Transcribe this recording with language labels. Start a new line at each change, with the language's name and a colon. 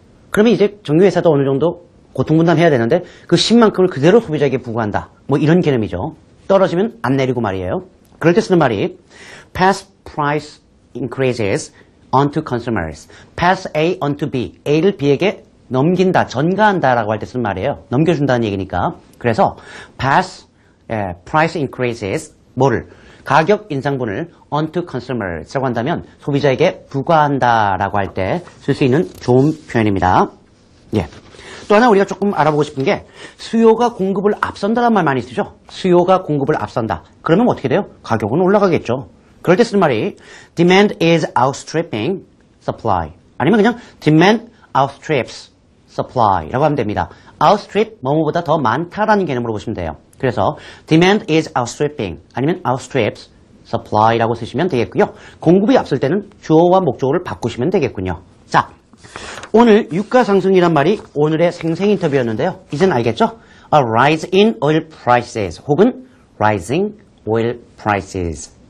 Korean: 그러면 이제 정유회사도 어느 정도 고통분담해야 되는데 그 10만큼을 그대로 소비자에게 부과한다. 뭐 이런 개념이죠. 떨어지면 안 내리고 말이에요. 그럴 때 쓰는 말이 pass price increases onto consumers.
English: pass A onto B.
Korean: A를 B에게 넘긴다, 전가한다라고 할 때 쓰는 말이에요. 넘겨준다는 얘기니까. 그래서 pass price increases 뭐를? 가격 인상분을 onto consumers 라고 한다면 소비자에게 부과한다라고 할 때 쓸 수 있는 좋은 표현입니다. 예. 또 하나 우리가 조금 알아보고 싶은 게 수요가 공급을 앞선다라는 말 많이 쓰죠. 수요가 공급을 앞선다. 그러면 어떻게 돼요? 가격은 올라가겠죠. 그럴 때 쓰는 말이 demand is outstripping supply. 아니면 그냥 demand outstrips supply 라고 하면 됩니다. outstrip, 뭐뭐보다 더 많다라는 개념으로 보시면 돼요. 그래서 demand is outstripping 아니면 outstrips supply 라고 쓰시면 되겠고요. 공급이 앞설 때는 주어와 목적어를 바꾸시면 되겠군요. 자, 오늘 유가 상승이란 말이 오늘의 생생 인터뷰였는데요. 이제는 알겠죠?
English: A rise in oil prices 혹은 rising oil prices.